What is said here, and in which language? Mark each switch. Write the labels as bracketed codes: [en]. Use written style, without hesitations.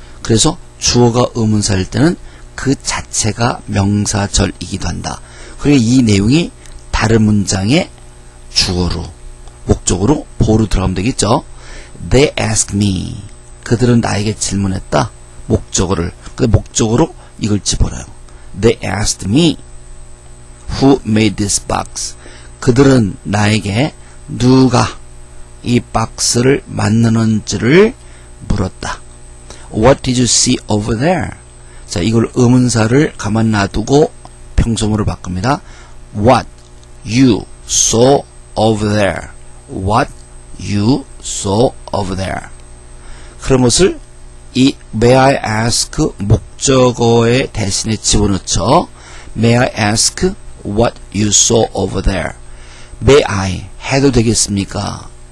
[ko] 그래서 주어가 의문사일 때는 그 자체가 명사절이기도 한다. 그리고 이 내용이 다른 문장의 주어로 목적으로 보어로 들어가면 되겠죠. [en] They asked me. [ko] 그들은 나에게 질문했다. 목적어를. 그 목적어로 이걸 집어넣어요. [en] They asked me who made this box. [ko] 그들은 나에게 누가 이 박스를 만드는지를 물었다. [en] What did you see over there? [ko] 자, 이걸 의문사를 가만 놔두고 평소문으로 바꿉니다. [en] What you saw over there. What you saw over there. [ko] 그런 것을 이 May I ask 목적어의 대신에 집어넣죠. [en] May I ask what you saw over there. [ko] May I 해도 되겠습니까?